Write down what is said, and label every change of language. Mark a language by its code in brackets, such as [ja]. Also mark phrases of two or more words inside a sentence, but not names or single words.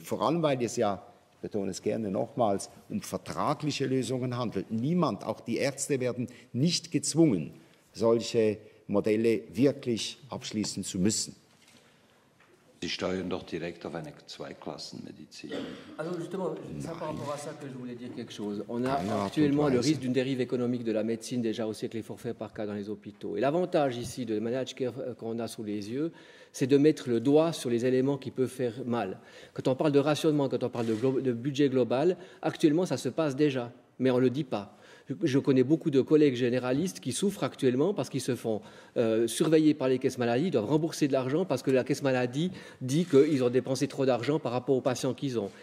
[de] Vor allem, weil es ja, ich betone es gerne nochmals, um vertragliche Lösungen handelt. Niemand, auch die Ärzte, werden nicht gezwungen, solche Modelle wirklich abschließen zu müssen. Sie steuern doch direkt auf eine Zweiklassenmedizin. [fr] Alors justement, c'est par rapport à ça que je voulais dire quelque chose. On a actuellement le risque d'une dérive économique de la médecine déjà aussi avec les forfaits par cas dans les hôpitaux. Et l'avantage ici de [en] managed care [fr] qu'on a sous les yeux, c'est de mettre le doigt sur les éléments qui peuvent faire mal. Quand on parle de rationnement, quand on parle de budget global, actuellement ça se passe déjà, mais on ne le dit pas. Je connais beaucoup de collègues généralistes qui souffrent actuellement parce qu'ils se font surveiller par les caisses maladies, ils doivent rembourser de l'argent parce que la caisse maladie dit qu'ils ont dépensé trop d'argent par rapport aux patients qu'ils ont.